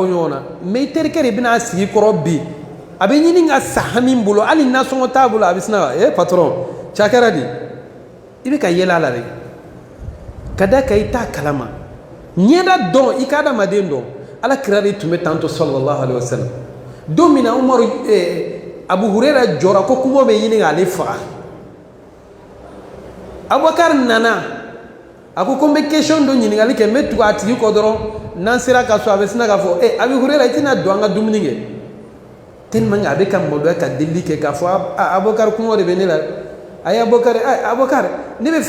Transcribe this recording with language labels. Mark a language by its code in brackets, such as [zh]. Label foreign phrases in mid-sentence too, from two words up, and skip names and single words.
[bm] ɲɔgɔn na mɛ i terikɛ de bɛna a sigi kɔrɔ bi a bɛ ɲini ka sa hami bolo hali nasɔngɔ t'a bolo a bɛ sina patron cakɛra di i bɛ ka yɛlɛ a la dɛ ka da kan i t'a kalama ɲɛda dɔn i ka adamaden dɔn ala kira de tun bɛ tantɔ [ar] صلى الله عليه وسلم [bm] don min na umaru abu hurera jɔra ko kuma bɛ ɲini k'ale faga abubakar nana a ko n bɛ question dɔ ɲininkali kɛ n bɛ tugu a tigi kɔ dɔrɔn n'an sera ka so a bɛ sina k'a fɔ abu hurera i tɛna don an ka dumuni kɛ tellement a bɛ ka maloya ka delili kɛ k'a fɔ abubakar kuma de bɛ ne la a ye abubakar ne bɛ fɛ